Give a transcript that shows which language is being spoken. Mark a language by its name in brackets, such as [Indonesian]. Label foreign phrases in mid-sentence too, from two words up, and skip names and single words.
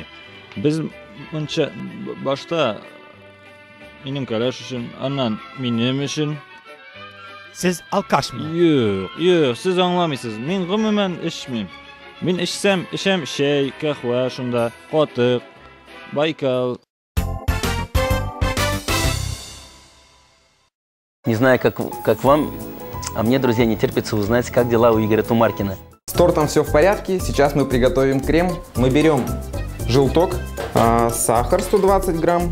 [Tatar] Без монча башта минем кәләш өчен, аннан минем өчен. Сез алкашмы? Юк, сез аңламыйсыз. Мин гомумән эчмим. Мин эчсәм, эчәм чәй, кахва, шунда, катык, Байкал. [Russian] Не знаю, как вам, а мне, друзья, не терпится узнать, как дела у Игоря Тумаркина. С тортом все в порядке. Сейчас мы приготовим крем. Мы берем желток, сахар 120 грамм.